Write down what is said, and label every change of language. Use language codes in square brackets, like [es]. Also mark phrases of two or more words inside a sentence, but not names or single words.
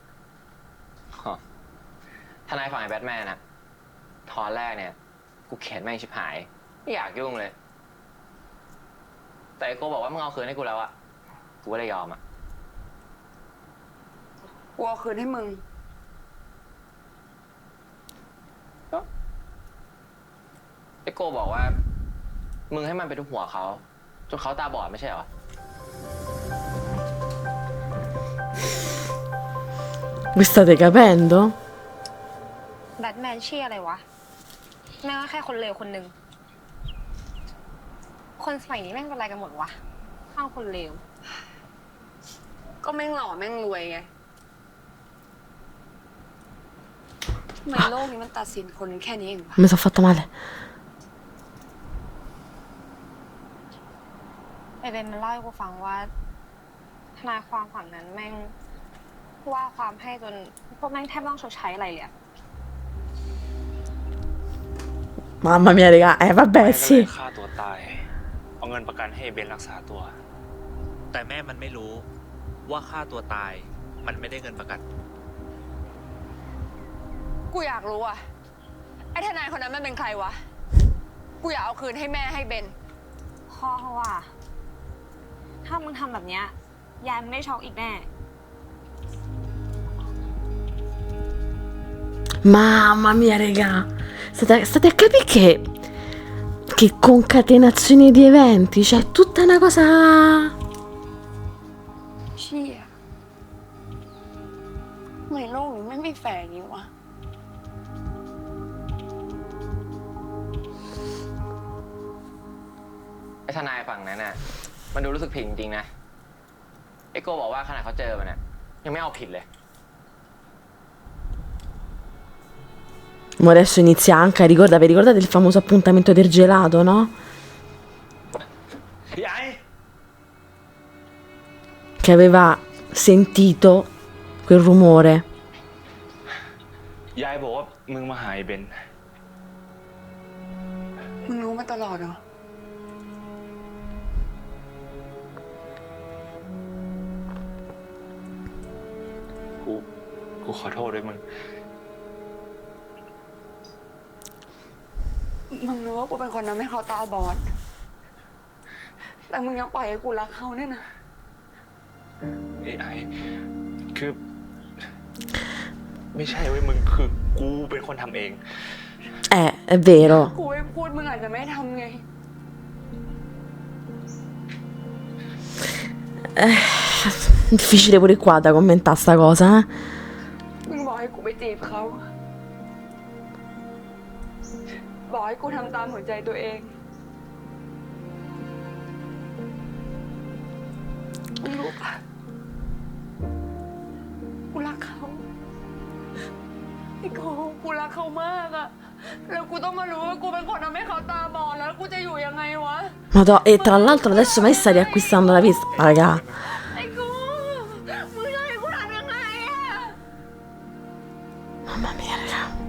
[th] ทนายฝั่งไอ้แบทแมนอะตอนแรกเนี่ย กูเขียนแม่งชิบหาย ไม่อยากยุ่งเลย แต่ไอ้โกบอกว่ามึงเอาคืนให้กูแล้วอะกูก็เลยยอมอะ กูเอาคืนให้มึง ไอ้โกบอกว่า มึงให้มันไปทุบหัวเขาจนเขาตาบอดไม่ใช่เหรอ [it] Vi state capendo? [th] แบทแมนชื่ออะไรวะแม่งก็แค่คนเลวคนหนึ่งคนสมัยนี้แม่งเป็นอะไรกันหมดวะข้างคนเลว ก็แม่งหล่อแม่งรวยไงทำไมโลกนี้มันตัดสินคนแค่นี้เองวะ [it] Mi sono fatta male. [th] ไอเบนมันเล่าให้กูฟังว่าทนายความฝั่งนั้นแม่งว่าความให้จนพวกแม่งแทบไม่ต้องชดใช้อะไรเลยอะ [it] Mamma mia, raga. Vabbè, [th] ก็เล [it] sì. [th] ยฆ่าตัวตาย เอาเงินประกันให้เบนรักษาตัว แต่แม่มันไม่รู้ว่าฆ่าตัวตายมันไม่ได้เงินประกัน กูอยากรู้อะไอ้ทนายคนนั้นมันเป็นใครวะ กูอยากเอาคืนให้แม่ให้เบน พ่อเขาว่าถ้ามึงทำแบบเนี้ยยายมึงได้ช็อกอีกแน่ [it] Mamma mia, raga. State a capire che concatenazione di eventi. Cioè, è tutta una cosa. [th] เชี่ยทำไมโลกนี้ไม่มีแฟนนี้วะ ไอ้ทนายฝั่งนั้นน่ะ มันดูรู้สึกผิดจริงๆนะ ไอ้โกบอกว่าขนาดเขาเจอมันน่ะยังไม่เอาผิดเลย [it] Ma adesso inizia anche, vi ricordate il famoso appuntamento del gelato, no? [th] ยาย [it] Che aveva sentito quel rumore. [th] ยายบอกว่ามึงมาหาไอ้เบน มึงรู้มาตลอดเหรอ กูขอโทษด้วยมึง มึงรู้ว่ากูเป็นคนทำให้เขาตาบอด แต่มึงยังปล่อยให้กูรักเขาเนี่ยนะ ไอ้คือ ไม่ใช่เว้ยมึงคือกูเป็นคนทำเอง [it] È vero. [th] กูไม่พูดมึงอาจจะไม่ทำไง [it] Difficile pure qua da commentare sta cosa, eh? มึงบอกให้กูไปจีบเขา บอกให้กูทำตามหัวใจตัวเอง มึงรู้ปะกูรักเขาไอ้โกกูรักเขามากอะแล้วกูต้องมารู้ว่ากูเป็นคนทำให้เขาตาบอดแล้วกูจะอยู่ยังไงวะ Madonna, e tra l'altro adesso mai sta riacquistando la vista, raga. [th] ไอ้กูมึงจะให้กูทำยังไงอะ [it] Mamma mia, raga.